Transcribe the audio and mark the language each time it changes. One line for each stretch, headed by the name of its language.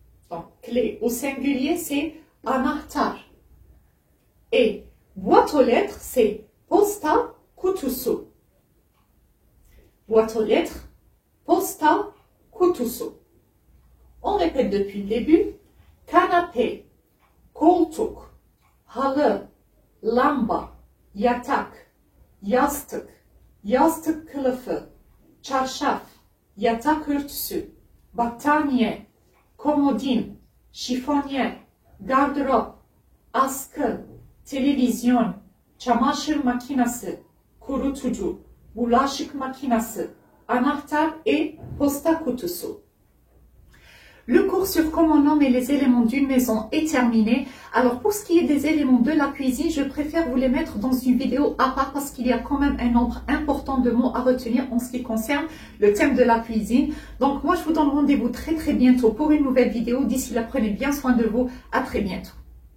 French: Donc, clé au singulier, c'est
Turkish: anahtar.
French: Et boîte aux lettres, c'est
Turkish: posta kutusu.
French: Boîte aux lettres,
Turkish: posta kutusu.
French: On répète depuis le début.
Turkish: Canapé, koltuk, halı, lamba, yatak, yastık, yastık kılıfı, çarşaf, yatak örtüsü, battaniye, komodin, şifonyer, gardırop, askı, televizyon, çamaşır makinesi, kurutucu, bulaşık makinesi, anahtar et posta kutusu.
French: Le cours sur comment nommer les éléments d'une maison est terminé. Alors pour ce qui est des éléments de la cuisine, je préfère vous les mettre dans une vidéo à part parce qu'il y a quand même un nombre important de mots à retenir en ce qui concerne le thème de la cuisine. Donc moi je vous donne rendez-vous très bientôt pour une nouvelle vidéo. D'ici là, prenez bien soin de vous. À très bientôt.